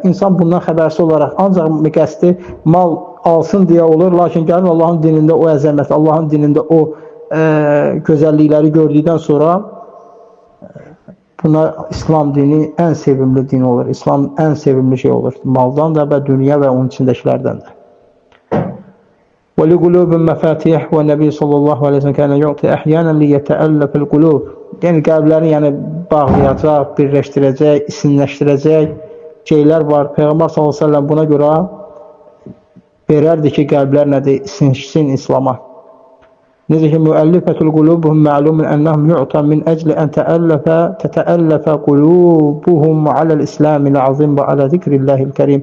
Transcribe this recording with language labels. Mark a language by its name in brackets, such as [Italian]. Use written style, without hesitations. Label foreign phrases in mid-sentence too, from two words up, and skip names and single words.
[Azerbaijani] İnsan bundan xəbərsiz olaraq ancaq qəsdi mal alsın deyə olur, lakin gəlin Allahın dinində o əzəmət, Allahın dinində o gözəllikləri gördükdən sonra buna İslam dini ən sevimli din olur. İslam ən sevimli şey olur. Maldan da və dünya və onun içindəkilərdən də. [Arabic] وَلِقُلُوبٍ مَفَاتِحِ وَالنَّبِي صلى الله عليه وسلم كان يعطي أحيانا ليتألف القلوب. [Azerbaijani] Yəni qəlbləri bağlayacaq, birləşdirəcək, isinləşdirəcək şeylər var. Peyğəmbər [Arabic] صلى الله عليه وسلم [Azerbaijani] buna görə verərdi ki, qəlblər nədir? İsinləşsin İslama. Necə ki, [Arabic] المؤلفة قلوبهم معلوم أنهم يعطى من أجل أن تتألف قلوبهم على الإسلام العظيم وعلى ذكر الله الكريم.